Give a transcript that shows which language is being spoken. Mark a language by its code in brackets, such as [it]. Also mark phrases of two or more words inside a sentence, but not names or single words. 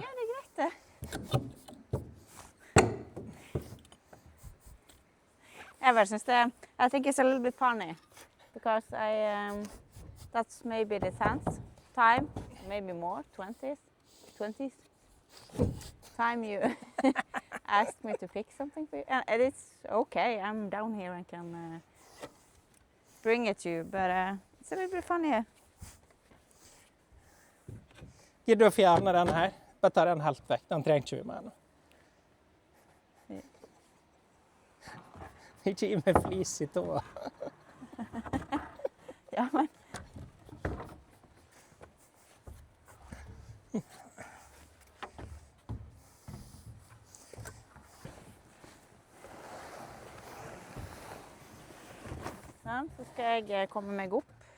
[no] Ja, det er greit det. [en] Ever since I think it's a little bit funny because that's maybe the 10th time, maybe more, 20th time you asked me to pick something for you. And it's okay, I'm down here and can bring it to you, but it's a little bit funny. [no] Gidder du å fjerne den her? Bare ta den helt vekk, den trenger ikke vi mer nå. Ikke gi meg flis i tåa. Ja, men... Sånn, så skal jeg komme meg opp.